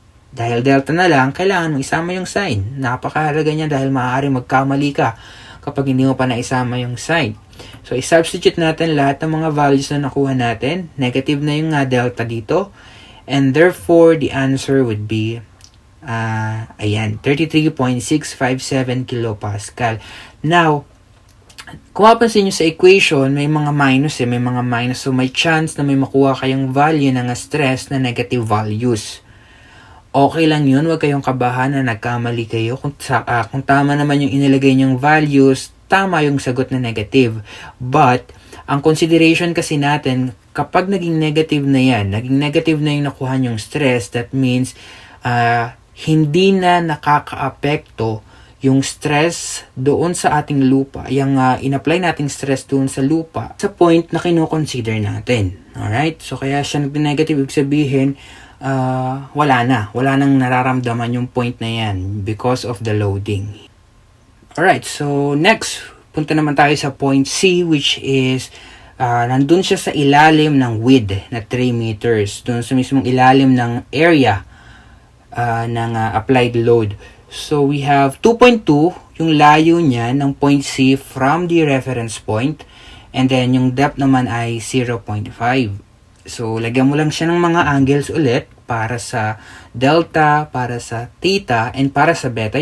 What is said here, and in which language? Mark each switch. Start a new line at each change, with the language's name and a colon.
Filipino: Dahil delta na lang, kailangan mo isama yung sign. Napakahalaga niya dahil maaari magkamali ka kapag hindi mo pa naisama yung sign. So, i-substitute natin lahat ng mga values na nakuha natin. Negative na yung delta dito.
English: And therefore, the answer would be, ayan, 33.657 kilopascal.
Filipino: Now, kung mapansin nyo sa equation, may mga minus may mga minus. So, may chance na may makuha kayong value ng stress na negative values. Okay lang yun, huwag kayong kabahan na nagkamali kayo. Kung tama naman yung inilagay nyong values, tama yung sagot na negative. But, ang consideration kasi natin, kapag naging negative na yan, naging negative na yung nakuha nyong stress,
English: that means,
Filipino: hindi na nakaka-apekto yung stress doon sa ating lupa, yung in-apply nating stress doon sa lupa, sa point na kino-consider natin. Alright? So, kaya siya nag-negative, ibig sabihin, wala nang nararamdaman yung point na yan
English: because of the loading. Alright, so next,
Filipino: punta naman tayo sa point C, which is, nandun siya sa ilalim ng width na 3 meters, dun sa mismong ilalim ng area ng applied load. So, we have 2.2, yung layo niya ng point C from the reference point. And then, yung depth naman ay 0.5. So, lagyan mo lang siya ng mga angles ulit para sa delta, para sa theta, and para sa beta.